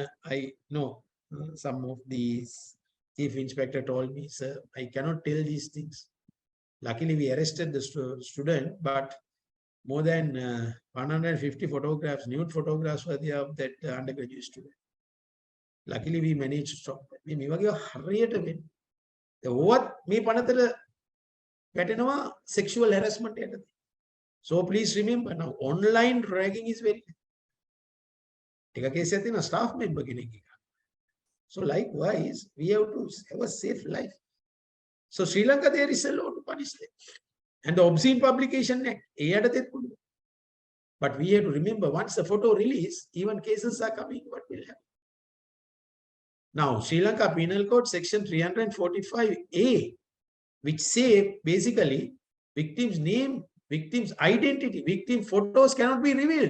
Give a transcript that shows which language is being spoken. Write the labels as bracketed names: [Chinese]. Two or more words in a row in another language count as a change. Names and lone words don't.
[English] I know some of these chief inspector told me, sir, I cannot tell these things. Luckily, we arrested the student, but more than 150 photographs, nude photographs were there of that undergraduate student. Luckily, we managed to stop that. [Sinhala] මේ වගේ හරියට වෙන්නේ. ඕවත් මේ පනතට වැටෙනවා [English] sexual harassment [Sinhala] යටතේ. [English] So please remember now, online ragging is very. [Sinhala] එක case එකක් තියෙනවා [English] staff member [Sinhala] කෙනෙක් එක. [English] So likewise, we have to have a safe life. So Sri Lanka, there is a law to punish them. And the Obscene Publication Act, but we have to remember, once the photo release, even cases are coming, what will happen? Now, Sri Lanka Penal Code section 345A, which say basically victim's name, victim's identity, victim photos cannot be revealed.